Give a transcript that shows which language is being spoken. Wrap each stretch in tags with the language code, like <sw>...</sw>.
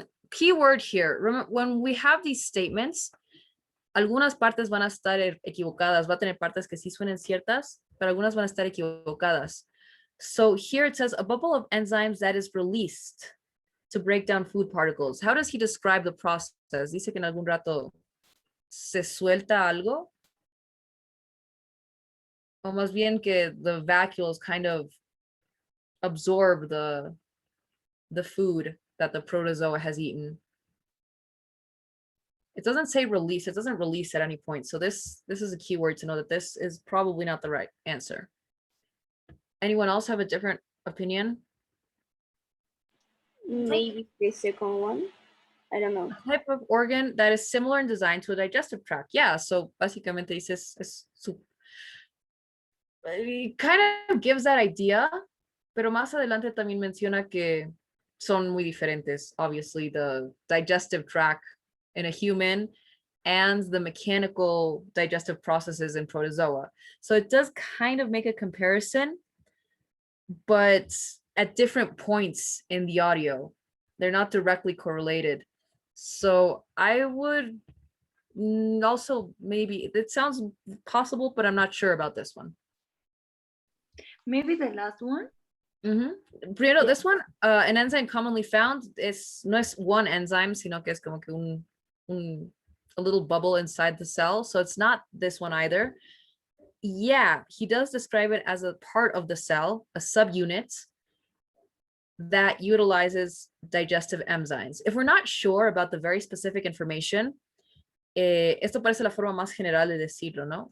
<en>Keyword here. Remember, when we have these statements,</en> <es>algunas partes van a estar equivocadas. Va a tener partes que sí suenen ciertas, pero algunas van a estar equivocadas.</es> <en>So here it says a bubble of enzymes that is released to break down food particles. How does he describe the process?</en> <es>Dice que en algún rato se suelta algo. O más bien que</es> <en>the vacuoles kind of absorb the food that the protozoa has eaten. It doesn't say release. It doesn't release at any point. So this is a keyword to know that this is probably not the right answer. Anyone else have a different opinion? Maybe the second one. I don't know. Type of organ that is similar in design to a digestive tract.</en> <es>Yeah, so básicamente dices,</es> <en>it kind of gives that idea,</en> <es>pero más adelante también menciona que son muy diferentes.</es> <en>Obviously, the digestive tract in a human and the mechanical digestive processes in protozoa. So it does kind of make a comparison, but at different points in the audio. They're not directly correlated. So I would also maybe, it sounds possible, but I'm not sure about this one. Maybe the last one. Primero, this one, an enzyme commonly found</en> <es>no es</es> <en>one enzyme,</en> <es>sino que es como que</es> <en>a little bubble inside the cell. So it's not this one either. Yeah, he does describe it as a part of the cell, a subunit that utilizes digestive enzymes. If we're not sure about the very specific information,</en> <es>esto parece la forma más general de decirlo, ¿no?</es>